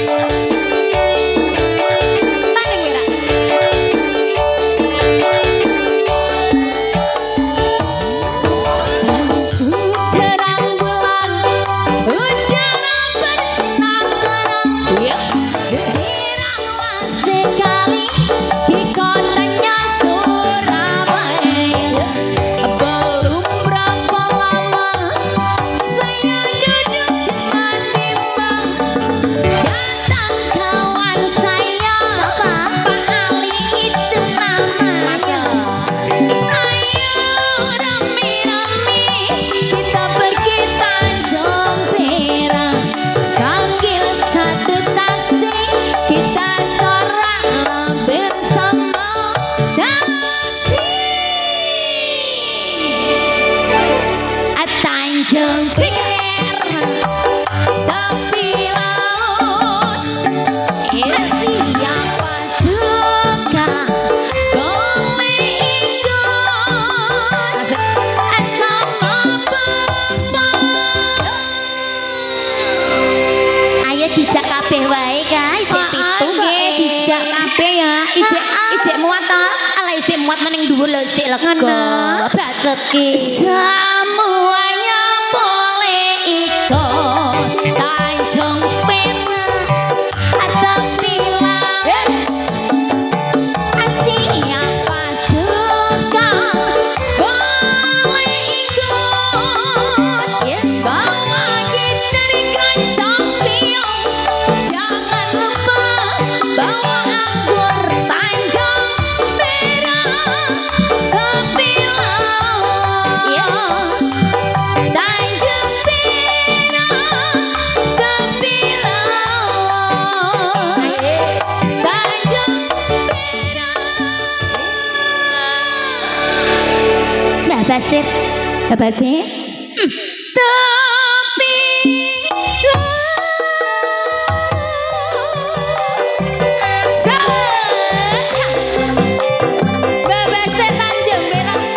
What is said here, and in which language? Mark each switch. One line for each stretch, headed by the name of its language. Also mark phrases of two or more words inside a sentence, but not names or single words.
Indonesian: Tanding wira. terang bulan udara bersinar terang Diranglah sekali di kotanya Surabaya belum berapa lama saya duduk menimbang datang kawan saya Pak Ali itu namanya ayo rame-rame kita pergi Tanjung Perak panggil satu taksi kita soraklah bersama taksi Tanjung Perak tapi laut siapa suka boleh ikut sama
Javanese: Ayo dijak kabeh wae kae ijek pitu nggih dijak kabeh ya ijek muat to Ala isih muat ning dhuwur lho sik lega. Ngono. Bacot ki.
Indonesian: semuanya boleh ikut Tanjung Perak tapi laut siapa suka boleh ikut bawa gitar keroncong piung jangan lupa bawa anggur Tanjung Perak tapi laut Tanjung Perak tapi laut Tanjung Mbak Basir. apa sih? Tapi Bapak Ser Tanjung Perak